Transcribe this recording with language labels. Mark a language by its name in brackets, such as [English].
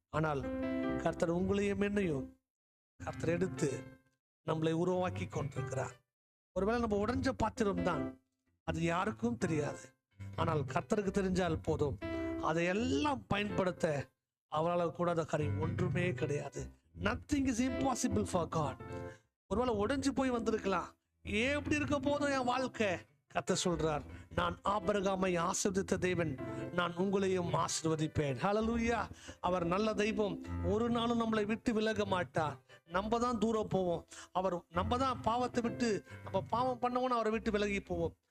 [Tamil] ஆனால் கர்த்தர் உங்களையும் என்னையும் கர்த்தர் எடுத்து நம்மளை உருவாக்கி கொண்டிருக்கிறார். ஒருவேளை நம்ம உடைஞ்ச பாத்திரம் தான், அது யாருக்கும் தெரியாது. ஆனால் கர்த்தருக்கு தெரிஞ்சால் போதும். அதையெல்லாம் பயன்படுத்த அவரால் கூடாத காரியம் ஒன்றுமே கிடையாது. [English] Nothing is impossible for God. [Tamil] ஒருவேளை உடைஞ்சு போய் வந்திருக்கலாம். ஏன் இப்படி இருக்க போதும் என் வாழ்க்கை? கர்த்தர் சொல்றார், நான் ஆபிரகாமை ஆசீர்வதித்த தேவன், நான் உங்களையும் ஆசீர்வதிப்பேன். ஹல்லேலூயா. அவர் நல்ல தெய்வம். ஒரு நாளும் நம்மளை விட்டு விலக மாட்டார். நம்ம தான் தூரம் போவோம். நம்ம தான் பாவத்தை விட்டு, நம்ம பாவம் பண்ணவோன்னு அவரை விட்டு விலகி போவோம்.